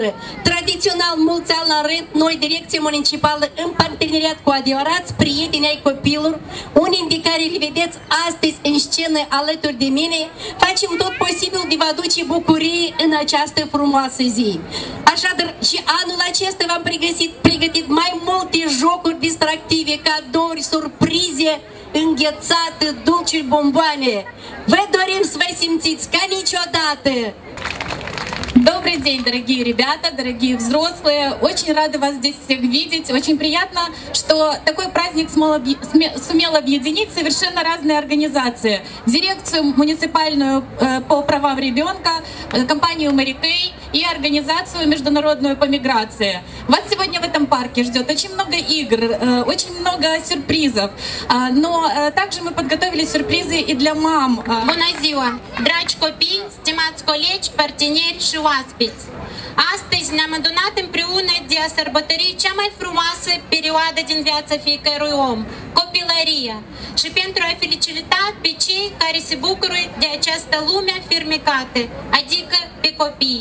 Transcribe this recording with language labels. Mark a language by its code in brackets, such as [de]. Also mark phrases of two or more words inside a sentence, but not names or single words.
[ro] Tradițional, mulți ani la rând, noi, Direcție Municipală, în parteneriat cu adevărați prieteni ai copilor, unii din care le vedeți astăzi în scenă alături de mine, facem tot posibil de vă aduce bucurie în această frumoasă zi. Așadar, și anul acesta v-am pregătit mai multe jocuri distractive, cadouri, surprize, înghețate, dulciuri, bomboane. Vă dorim să vă simțiți ca niciodată! [ru] Добрый день, дорогие ребята, дорогие взрослые. Очень рада вас здесь всех видеть. Очень приятно, что такой праздник сумел объединить совершенно разные организации. Дирекцию муниципальную по правам ребенка, компанию Mary Kay и организацию международную по миграции. Вас сегодня в этом парке ждет очень много игр, очень много сюрпризов. Но также мы подготовили сюрпризы и для мам. [ro] Bună ziua, dragi copii, stimați colegi, parteneri și oaspeți! Astăzi ne-am adunat împreună de a sărbători cea mai frumoasă perioadă din viața fiecărui om, copilăria, și pentru a felicita pe cei care se bucură de această lume fermecată, adică pe copii.